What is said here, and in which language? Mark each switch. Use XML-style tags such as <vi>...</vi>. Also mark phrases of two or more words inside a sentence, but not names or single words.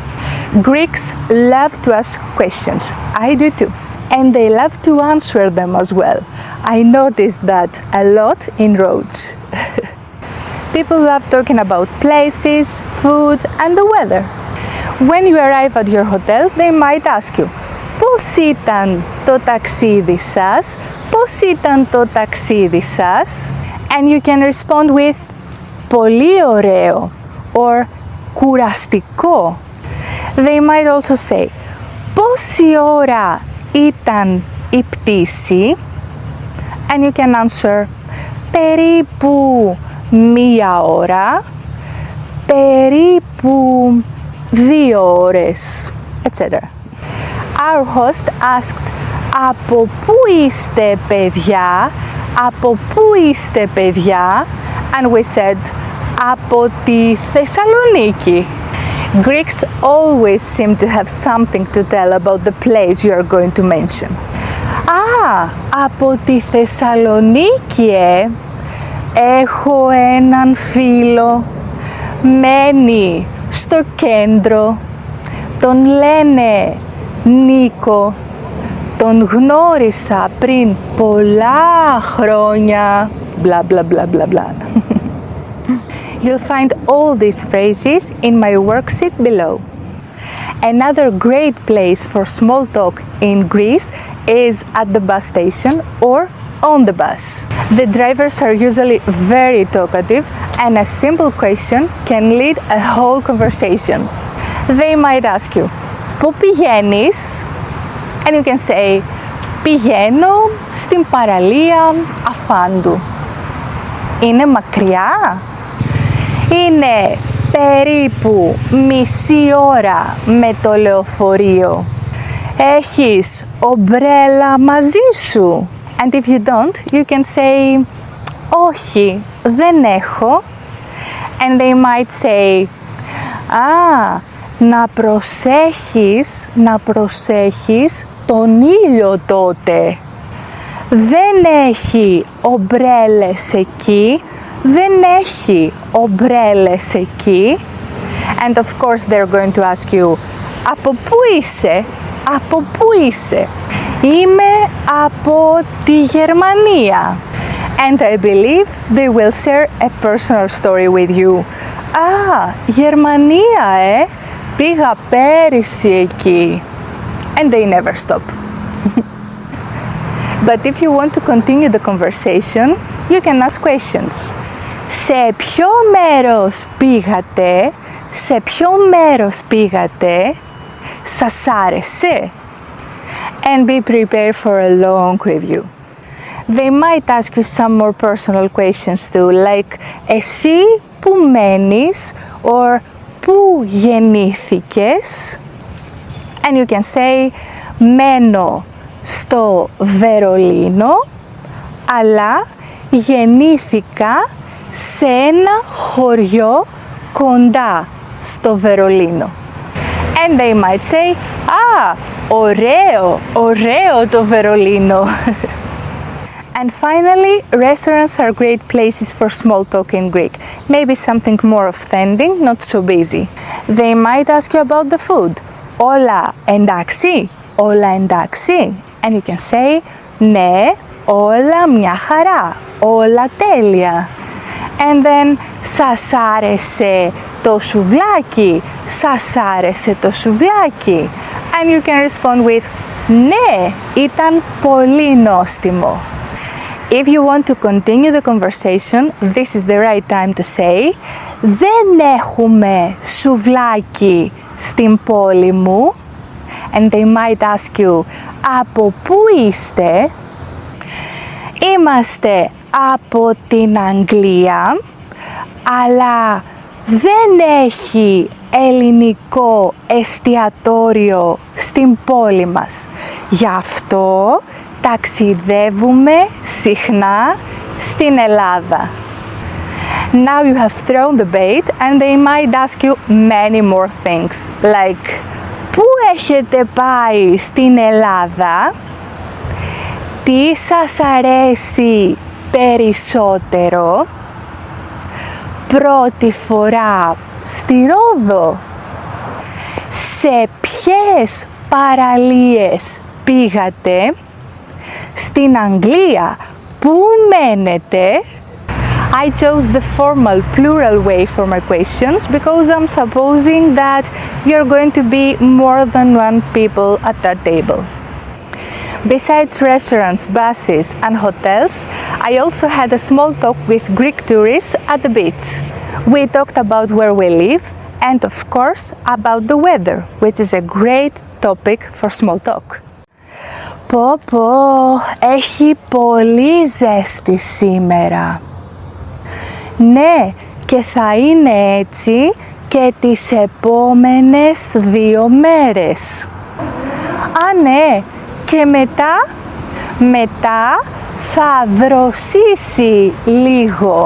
<en>Greeks love to ask questions. I do too. And they love to answer them as well. I noticed that a lot in Rhodes. People love talking about places, food and the weather. When you arrive at your hotel, they might ask you,</en> <el>πώς ήταν το ταξίδι σας? Πώς ήταν το ταξίδι σας?</el> <en>And you can respond with</en> <el>πολύ ωραίο</el> <en>or κουραστικό. They might also say,</en> <el>πόση ώρα ήταν η πτήση?</el> <en>And you can answer,</en> <el>περίπου 1 ώρα, περίπου 2 ώρες,</el> <en>etc. Our host asked,</en> <el>από πού είστε παιδιά? Από πού είστε παιδιά?</el> <en>And we said,</en> <el>από τη Θεσσαλονίκη.</el> <en>Greeks always seem to have something to tell about the place you are going to mention.</en> <el>Από τη Θεσσαλονίκη, Έχω έναν φίλο, μένει στο κέντρο, τον λένε Νίκο, τον γνώρισα πριν πολλά χρόνια,</el> <en>blah blah blah blah blah. You'll find all these phrases in my worksheet below. Another great place for small talk in Greece is at the bus station or on the bus. The drivers are usually very talkative and a simple question can lead a whole conversation. They might ask you,</en> <el>πού πηγαίνεις?</el> <en>And you can say,</en> <el>πηγαίνω στην παραλία Αφάντου. Είναι μακριά? Είναι περίπου μισή ώρα με το λεωφορείο. Έχεις ομπρέλα μαζί σου?</el> <en>And if you don't, you can say,</en> <el>όχι, δεν έχω.</el> <en>And they might say,</en> <el>να προσέχεις τον ήλιο τότε. Δεν έχει ομπρέλες εκεί, δεν έχει ομπρέλες εκεί.</el> <en>And of course they're going to ask you,</en> <el>από πού είσαι? Από πού είσαι? Είμαι από τη Γερμανία.</el> <en>And I believe they will share a personal story with you.</en> <el>Γερμανία, πήγα πέρυσι εκεί.</el> <en>And they never stop. But if you want to continue the conversation, you can ask questions.</en> <el>Σε ποιο μέρος πήγατε? Σε ποιο μέρος πήγατε? Σας άρεσε?</el> <en>And be prepared for a long review. They might ask you some more personal questions too, like</en> <el>εσύ που μένεις</el> <en>or</en> <el>πού γεννήθηκες?</el> <en>And you can say</en> <el>μένω στο Βερολίνο, αλλά γεννήθηκα σε ένα χωριό κοντά στο Βερολίνο.</el> <en>And they might say,</en> <el>ωραίο το Βερολίνο.</el> <en>And finally, restaurants are great places for small talk in Greek. Maybe something more offending, not so busy. They might ask you about the food.</en> <el>Όλα εντάξει?</el> <en>And you can say,</en> <el>ναι, όλα μια χαρά, όλα τέλεια.</el> <en>And then,</en> <el>σας άρεσε το σουβλάκι?</el> <en>And you can respond with,</en> <el>ναι, ήταν πολύ νόστιμο.</el> <en>If you want to continue the conversation, this is the right time to say,</en> <el>δεν έχουμε σουβλάκι στην πόλη μου.</el> <en>And they might ask you,</en> <el>από πού είστε? Είμαστε από την Αγγλία, αλλά δεν έχει ελληνικό εστιατόριο στην πόλη μας. Γι' αυτό ταξιδεύουμε συχνά στην Ελλάδα.</el> <en>Now you have thrown the bait and they might ask you many more things, like</en> <el>πού έχετε πάει στην Ελλάδα? Τι σας αρέσει περισσότερο? Πρώτη φορά στη Ρόδο? Σε ποιες παραλίες πήγατε? Στην Αγγλία πού μένετε?</el> <en>I chose the formal plural way for my questions because I'm supposing that you're going to be more than one people at that table. Besides restaurants, buses and hotels, I also had a small talk with Greek tourists at the beach. We talked about where we live and of course about the weather, which is a great topic for small talk.</en> <el>Πω, έχει πολύ ζέστη σήμερα. Ναι, και θα είναι έτσι και τις επόμενες 2 μέρες. Ναι, και μετά θα δροσίσει λίγο.</el>